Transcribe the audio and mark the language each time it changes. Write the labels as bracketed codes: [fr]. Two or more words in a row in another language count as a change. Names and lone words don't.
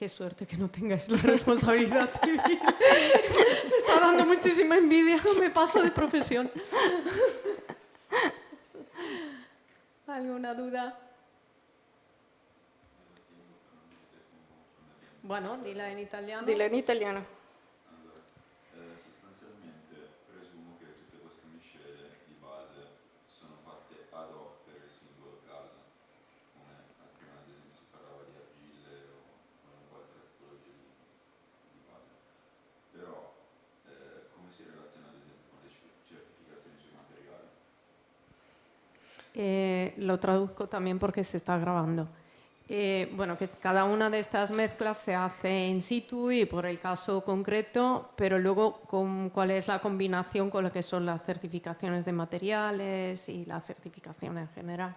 [es] Qué suerte que no tengáis la responsabilidad civil. Me está dando muchísima envidia, me paso de profesión. ¿Alguna duda? Bueno, dila en italiano. Dile en italiano. [it] Sostanzialmente presumo che tutte queste miscele di base sono fatte [la] ad hoc [it] per il singolo caso, come prima ad esempio si parlava di argille o qualunque altra tipologia di base. Però come si relaziona ad esempio con le certificazioni sui materiali? [es] Lo traduzco también porque se está grabando. Bueno, que cada una de estas mezclas se hace [la] in situ [es] y por el caso concreto, pero luego cuál es la combinación con lo que son las certificaciones de materiales y la certificación en general.